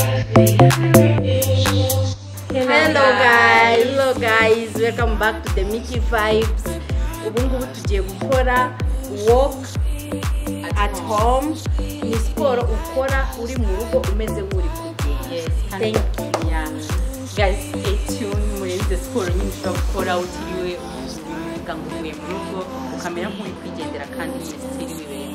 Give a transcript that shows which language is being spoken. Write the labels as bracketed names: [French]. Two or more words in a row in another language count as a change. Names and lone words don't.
[English] Hello guys, welcome back to the Micky vibes. [Kinyarwanda] Ubungubu tugiye gukora [English] walk at home. [Kinyarwanda] Ni siporo ukora uri mu rugo umeze nk'uri kugenda. [English] Yes, thank you. Yeah. Guys, stay tuned. [Kinyarwanda] Muri the siporo nyine ushobora gukora utiriwe uvuga ngo uvuye mu rugo ukamera nk'uri kwigendera kandi stili bibere.